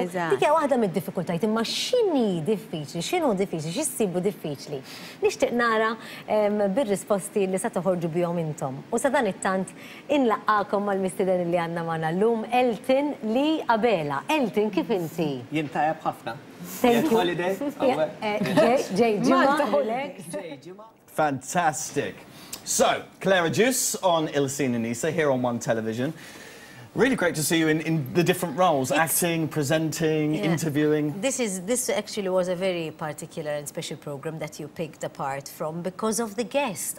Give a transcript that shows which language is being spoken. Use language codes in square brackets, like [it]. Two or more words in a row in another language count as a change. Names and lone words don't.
[mt] Dik hija waħda mid-diffikultajiet, imma x'inhi diffiċli, x'inhu diffiċli, x'issibu diffiċli. Nixtieq nara bir-risposti li se toħorġu bihom intom. U sa dan it-tant inlaqgħakom mal-mistieden li għandna magħna llum Eltin li Abela. Eltin, kif inti? Jien tajjeb ħafna. [en] Thank you. Fantastic. So, Clare Agius on Il Sin Nisa here on One Television. Really great to see you in the different roles, acting, presenting, interviewing. This actually was a very particular and special program that you picked apart from because of the guest.